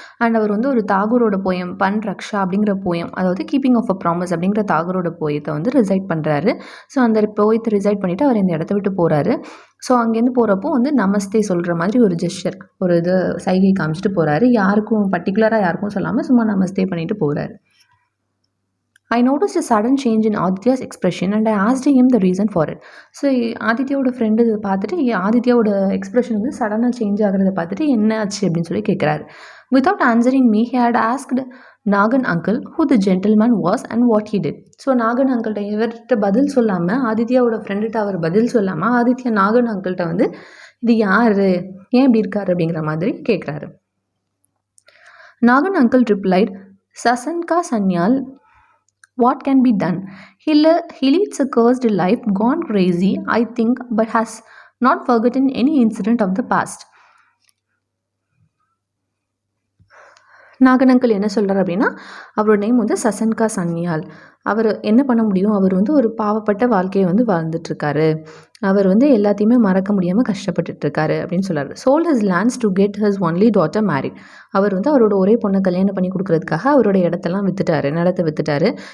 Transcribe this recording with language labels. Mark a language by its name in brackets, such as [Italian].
[Tamil] And அவர் வந்து ஒரு தாகூரோட poem பன் ரக்ஷா அப்படிங்கிற போயம், அதாவது கீப்பிங் ஆஃப் அ ப்ராமிஸ் அப்படிங்கிற தாகூரோட போயத்தை வந்து ரிசைட் பண்ணுறாரு. ஸோ அந்த போயத்தை ரிசைட் பண்ணிவிட்டு அவர் இந்த இடத்த விட்டு போகிறாரு. ஸோ அங்கேருந்து போகிறப்போ வந்து நமஸ்தே சொல்கிற மாதிரி ஒரு ஜெஸ்டர், ஒரு இது சைகை காமிச்சிட்டு போகிறாரு. பர்டிகுலராக யாருக்கும் சொல்லாமல் சும்மா நமஸ்தே பண்ணிட்டு போகிறாரு. [English] I noticed a sudden change in Aditya's expression and I asked him the reason for it. [Tamil] So ஆதித்யாவோட friend பார்த்துட்டு ஆதித்யாவோட எக்ஸ்ப்ரெஷன் வந்து சடனாக சேஞ்ச் ஆகிறத பார்த்துட்டு என்ன ஆச்சு அப்படின்னு சொல்லி கேட்குறாரு. [English] Without answering me, he had asked Nagan uncle who the gentleman was and what he did. [Tamil] So Nagan அங்கிள்கிட்ட இவர்கிட்ட பதில் சொல்லாமல், ஆதித்யாவோட ஃப்ரெண்டுகிட்ட அவர் பதில் சொல்லாமல், ஆதித்யா நாகன் அங்கிள்கிட்ட வந்து இது யார், ஏன் இப்படி இருக்காரு அப்படிங்கிற மாதிரி கேட்குறாரு. [English] Nagan uncle replied, Sasanka Sanyal, what can be done? He leads a cursed life, gone crazy, I think, but has not forgotten any incident of the past. [Tamil] Nagan uncle என்ன சொல்கிறார் அப்படின்னா, அவரோட நேம் வந்து சசன்கா சன்யால். அவர் என்ன பண்ண முடியும், அவர் வந்து ஒரு பாவப்பட்ட வாழ்க்கையை வந்து வாழ்ந்துட்டுருக்காரு, அவர் வந்து எல்லாத்தையுமே மறக்க முடியாமல் கஷ்டப்பட்டுட்ருக்காரு அப்படின்னு சொல்கிறார். [English] Sold his lands to get his only daughter married. [Tamil] அவர் வந்து அவரோட ஒரே பொண்ணை கல்யாணம் பண்ணி கொடுக்கறதுக்காக அவரோட இடத்தெல்லாம் நிலத்தை வித்துட்டாரு.